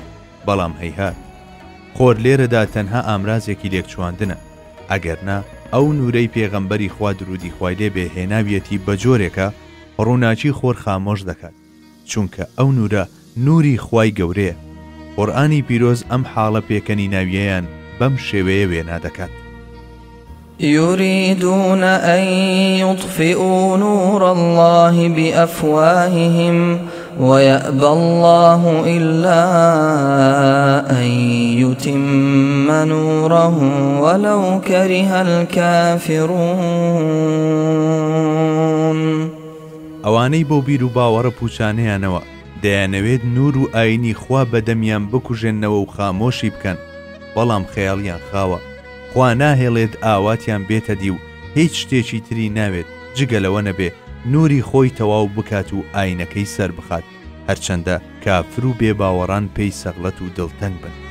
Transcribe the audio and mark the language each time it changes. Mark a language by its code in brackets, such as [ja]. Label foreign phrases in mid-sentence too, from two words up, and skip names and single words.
[ckb] بەڵام هەیهات، خۆر لێرەدا تەنها ئامرازێکی لێکچواندنە، ئەگەرنا ئەو نورەی پێغەمبەری خوا درودی خوای لێبێ هێناویەتی بە جۆرێکە ڕووناچی خۆر خامۆش دەکات، چونکە ئەو نورە نوری خوای گەورەیە. قورئانی پیرۆز ئەم حاڵە پێکەنی ناویەیان بەم شێوەیە وێنا دەکات: [ar] يريدون أن يطفئوا نور الله بأفواههم ويأبى الله إلا أن يتم نوره ولو كره الكافرون. [ckb] ئەوانەی بۆ بیر و باوەڕە پوچانەیانەوە دەیانەوێت نور و ئاینی خوا بەدەمیان بکوژێنەوە و خامۆشی بکەن، بەڵام خەیاڵیان خاوە، خوا ناهێڵێت ئاواتیان بێتە دی و هیچ شتێکی تری ناوێت جگەلەوە نەبێ نوری خۆی تەواو بکات و ئاینەکەی سەر بخات، هەرچەندە کافر و بێباوەڕان پێی سەغڵەت و دڵتەنگ بن.